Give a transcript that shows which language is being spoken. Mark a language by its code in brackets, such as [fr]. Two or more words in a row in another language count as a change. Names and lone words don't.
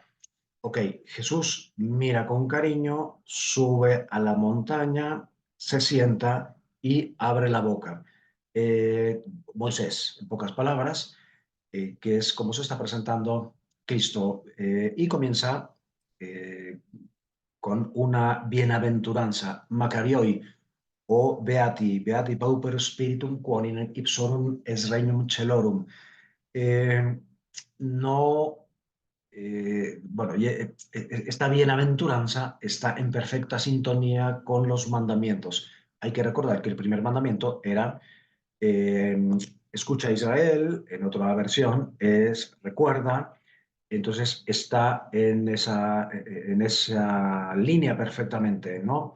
[es] Ok, Jesús mira con cariño, sube a la montaña, se sienta y abre la boca. Eh, Moisés, en pocas palabras, que es como se está presentando Cristo, y comienza eh, con una bienaventuranza, [la] Macarioi, o Beati, Beati pauper spiritum quorum ipsorum es regnum celorum. [es] Eh, no, bueno, esta bienaventuranza está en perfecta sintonía con los mandamientos. Hay que recordar que el primer mandamiento era eh, escucha a Israel, en otra versión es recuerda, entonces está en esa línea perfectamente, ¿no?